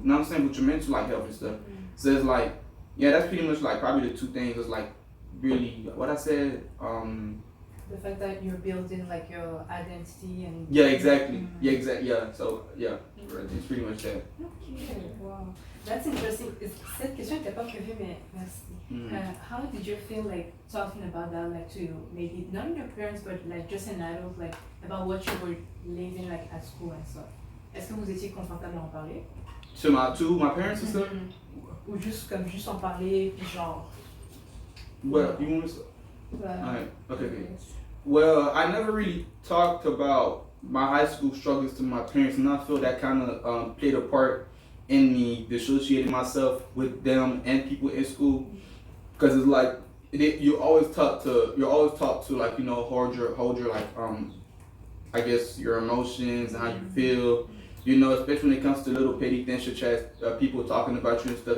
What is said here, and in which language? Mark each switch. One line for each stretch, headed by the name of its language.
English: You know what I'm saying? With your mental like health and stuff. So it's like, yeah, that's pretty much like probably the 2 things. It's like really what I said. The fact that you're building like your identity and. Yeah, exactly. Yeah, exactly. Yeah. So yeah, it's pretty much that. Okay, wow. That's interesting.
French: Cette question n'était pas prévue, mais merci.
English: How did you feel like talking about that, like to maybe not your parents, but like just an adult, like about what you were living like at school and stuff?
French: Est-ce que vous étiez confortable à en parler?
English: To my parents and stuff.
French: Ou juste en parler, puis genre.
English: Well, you want to? Well, Alright. Okay. Well, I never really talked about my high school struggles to my parents, and I feel that kind of played a part in me dissociating myself with them and people in school, because it's like you're always taught to like, you know, hold your like I guess your emotions and how you feel, you know, especially when it comes to little petty things such as people talking about you and stuff.